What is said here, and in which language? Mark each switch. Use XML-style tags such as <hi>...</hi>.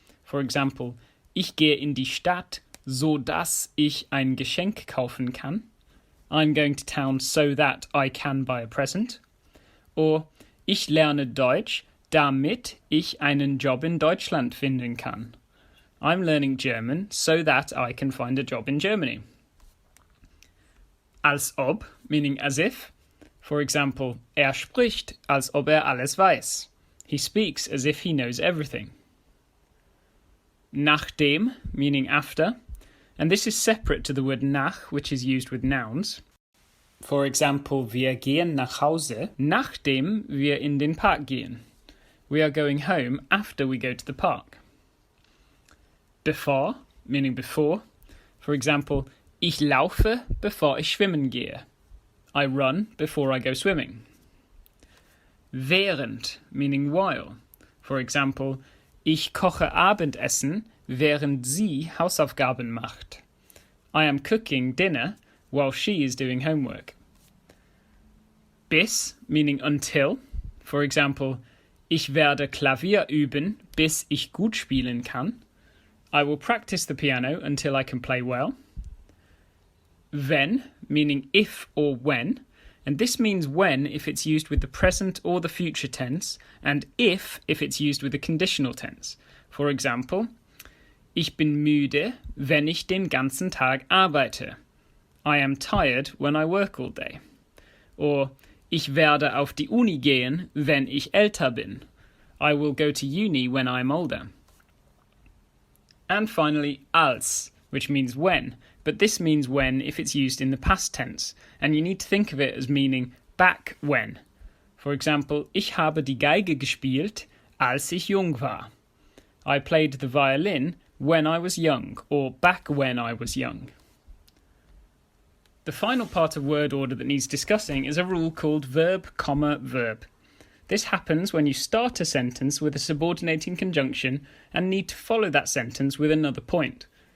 <en>For example,</en> <de>ich gehe in die Stadt, so dass ich ein Geschenk kaufen kann.</de> <en>I'm going to town so that I can buy a present.</en> <de>Or ich lerne Deutsch, damit ich einen Job in Deutschland finden kann.</de> <en>I'm learning German so that I can find a job in Germany. Als ob, meaning as if. For example,</en> <de>spricht, als ob alles weiß.</de> <en>He speaks as if he knows everything. Nachdem, meaning after, and this is separate to the word nach, which is used with nouns. For example,</en> <de>wir gehen nach Hause, nachdem wir in den Park gehen.</de> <en>We are going home after we go to the park. Bevor, meaning before. For example,</en> <de>ich laufe, bevor ich schwimmen gehe.</de> <en>I run before I go swimming. Während, meaning while. For example,</en> <de>ich koche Abendessen, während sie Hausaufgaben macht.</de> <en>I am cooking dinner while she is doing homework. Bis, meaning until. For example,</en> <de>ich werde Klavier üben, bis ich gut spielen kann.</de> <en>I will practice the piano until I can play well. Wenn, meaning if or when, and this means when if it's used with the present or the future tense, and if it's used with the conditional tense. For example,</en> <de>ich bin müde, wenn ich den ganzen Tag arbeite.</de> <en>I am tired when I work all day.</en> <de>Or, ich werde auf die Uni gehen, wenn ich älter bin.</de> <en>I will go to uni when I'm older. And finally, als, which means when, but this means when if it's used in the past tense, and you need to think of it as meaning back when. For example,</en> <de>ich habe die Geige gespielt, als ich jung war.</de> <en>I played the violin when I was young, or back when I was young. The final part of word order that needs discussing is a rule called verb, verb. This happens when you start a sentence with a subordinating conjunction and need to follow that sentence with another point.</en>